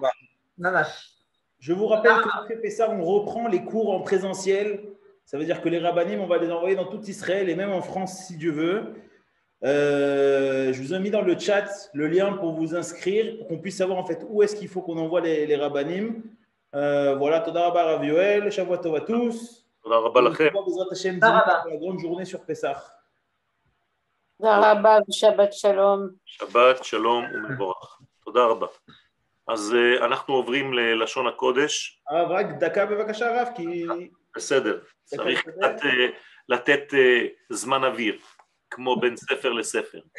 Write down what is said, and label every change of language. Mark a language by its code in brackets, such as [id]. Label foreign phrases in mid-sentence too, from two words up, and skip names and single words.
[fr] Je vous rappelle qu'après Pessah, on reprend les cours en présentiel. Ça veut dire que les rabbanim, on va les envoyer dans tout Israël et même en France si Dieu veut. Je vous ai mis dans le chat le lien pour vous inscrire, pour qu'on puisse savoir en fait où est-ce qu'il faut qu'on envoie les rabbanim. Voilà, [he] תודה רבה רב יואל, שבוע טוב [fr] à tous. [he] תודה רבה לכם. [fr] La grande journée sur Pessah. [he] תודה רבה ושבת שלום. שבת שלום ומבורך. תודה רבה. אז אנחנו עוברים ללשון הקודש. רק דקה בבקשה רב, כי... בסדר. צריך קצת לתת זמן אוויר, כמו בין ספר לספר.